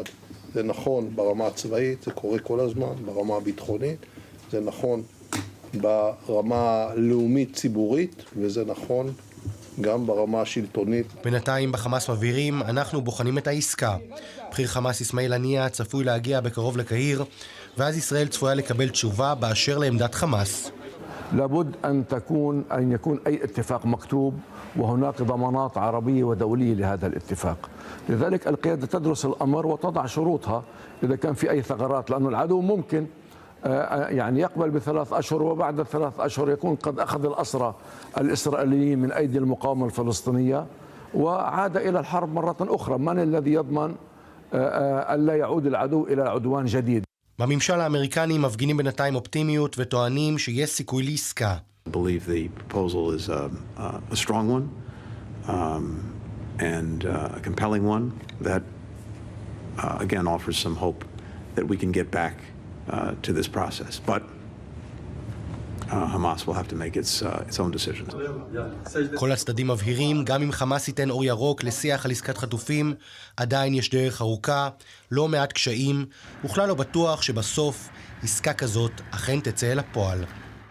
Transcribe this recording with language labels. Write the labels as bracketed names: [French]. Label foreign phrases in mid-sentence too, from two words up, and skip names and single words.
[Hebrew] זה נכון ברמה הצבאית, זה קורה כל הזמן, ברמה הביטחונית, זה נכון ברמה לאומית ציבורית, וזה נכון גם ברמה השלטונית. בינתיים בחמאס מבהירים, אנחנו בוחנים את העסקה. בכיר חמאס אסמאעיל הנייה צפוי להגיע בקרוב לקהיר, ואז ישראל צפויה לקבל תשובה באשר לעמדת חמאס. [Arabic] لابد أن يكون أي اتفاق مكتوب وهناك ضمانات عربية ودولية لهذا الاتفاق. لذلك القيادة تدرس الأمر وتضع شروطها إذا كان في أي ثغرات، لأن العدو ممكن يعني يقبل ب3 أشهر وبعد 3 أشهر يكون قد أخذ الأسرى الإسرائيليين من أيدي المقاومة الفلسطينية وعاد إلى الحرب مرة أخرى. من الذي يضمن ألا يعود العدو إلى عدوان جديد؟ [Hebrew] בממשל האמריקני מפגינים בינתיים אופטימיות וטוענים שיש סיכוי לעסקה. [English] I believe the proposal is a strong one and a compelling one that again offers some hope that we can get back to this process. But Hamas will have to make its own decisions. [Hebrew] כל הצדדים מבהירים, גם אם חמאס ייתן אור ירוק לשיח על עסקת חטופים, עדיין יש דרך ארוכה, לא מעט קשיים, וכלל לא בטוח שבסוף עסקה כזאת אכן תצא אל הפועל.